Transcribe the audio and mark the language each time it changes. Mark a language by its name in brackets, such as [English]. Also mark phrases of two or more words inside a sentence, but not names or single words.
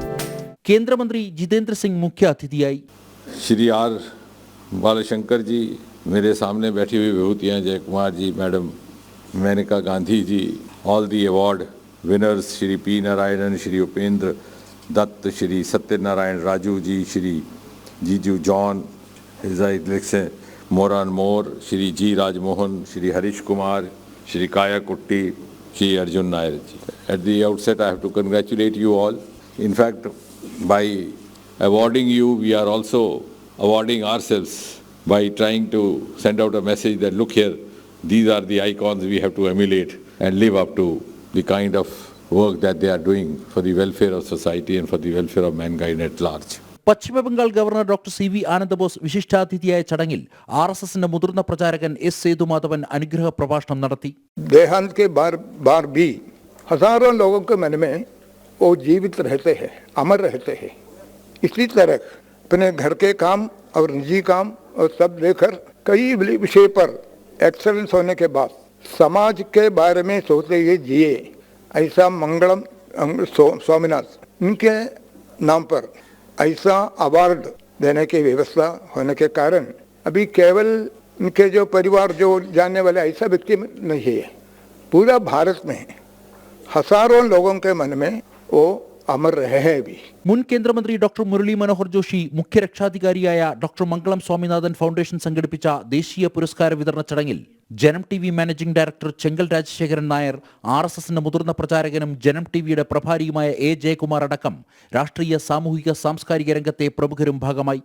[Malayalam] കേന്ദ്രമന്ത്രി ജിതേന്ദ്ര സിംഗ് മുഖ്യ അതിഥിയായി. [Hindi] श्री R बालशंकर जी, मेरे सामने बैठी हुई विभूतियाँ जय कुमार जी, मैडम मेनका गांधी जी, [English] all the award winners [Hindi] श्री पी नारायणन, श्री उपेंद्र दत्त, श्री सत्यनारायण राजू जी, श्री जीजू जॉन, [English] His Excellency [Hindi] मोरान मोर, श्री जी राजमोहन, श्री हरीश कुमार, श्री काया कुट्टी, श्री अर्जुन नायर जी. [English] At the outset, I have to congratulate you all. In fact, by awarding you, we are also awarding ourselves by trying to send out a message that look here, these are the icons we have to emulate and live up to the kind of work that they are doing for the welfare of society and for the welfare of mankind at large. [Malayalam] പശ്ചിമബംഗാൾ ഗവർണർ ഡോക്ടർ സി വി ആനന്ദബോസ് വിശിഷ്ടാതിഥിയായ ചടങ്ങിൽ RSSന്റെ മുതിർന്ന പ്രചാരകൻ S. സേതുമാധവൻ അനുഗ്രഹ പ്രഭാഷണം നടത്തി. [Hindi] देहांत के बार भी हजारों लोगों के मन में वो जीवित रहते हैं, अमर रहते हैं. इसी तरह अपने घर के काम और निजी काम और सब लेकर कई विषय पर एक्सेलेंस होने के बाद समाज के बारे में सोचते हुए जिए. ऐसा मंगलम स्वामीनाथ इनके नाम पर ऐसा अवार्ड देने की व्यवस्था होने के कारण अभी केवल इनके जो परिवार जो जानने वाले ऐसा व्यक्ति नहीं है, पूरा भारत में हजारों लोगों के मन में वो अमर रहे हैं अभी. [Malayalam] മുൻ കേന്ദ്രമന്ത്രി ഡോക്ടർ മുരളി മനോഹർ ജോഷി മുഖ്യ രക്ഷാധികാരിയായ ഡോക്ടർ മംഗളം സ്വാമിനാഥൻ ഫൗണ്ടേഷൻ സംഘടിപ്പിച്ച ദേശീയ പുരസ്കാര വിതരണ ചടങ്ങിൽ ജനം TV മാനേജിംഗ് ഡയറക്ടർ ചെങ്കൽ രാജശേഖരൻ നായർ, RSSന്റെ മുതിർന്ന പ്രചാരകനും ജനം TVയുടെ പ്രഭാരിയുമായ A. ജയകുമാർ അടക്കം രാഷ്ട്രീയ, സാമൂഹിക, സാംസ്കാരിക രംഗത്തെ പ്രമുഖരും ഭാഗമായി.